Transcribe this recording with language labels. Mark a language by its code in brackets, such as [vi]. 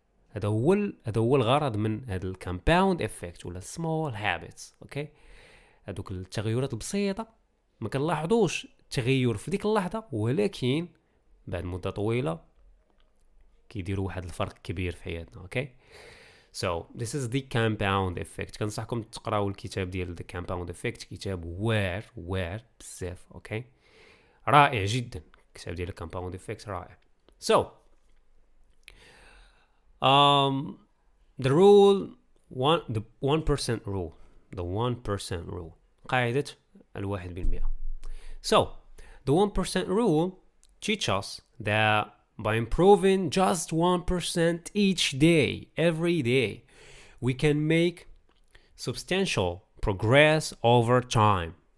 [ar] هذا هو الغرض من هذا الكامباوند افكت ولا سمول هابيتس. اوكي، هذوك التغيرات البسيطه ما كنلاحظوش التغير في ديك اللحظه، ولكن بعد مده طويله كيديروا واحد الفرق كبير في حياتنا. [en] اوكي، so this is the compound effect. [ar] كنصحكم تقراو الكتاب ديال the compound effect، كتاب واعر بزاف. اوكي، رائع جدا الكتاب ديال compound effect، رائع. [en] so the rule the 1% rule the 1% rule قاعدة 1%. So the 1% rule teach us that by improving just 1% each day, every day, we can make substantial progress over time.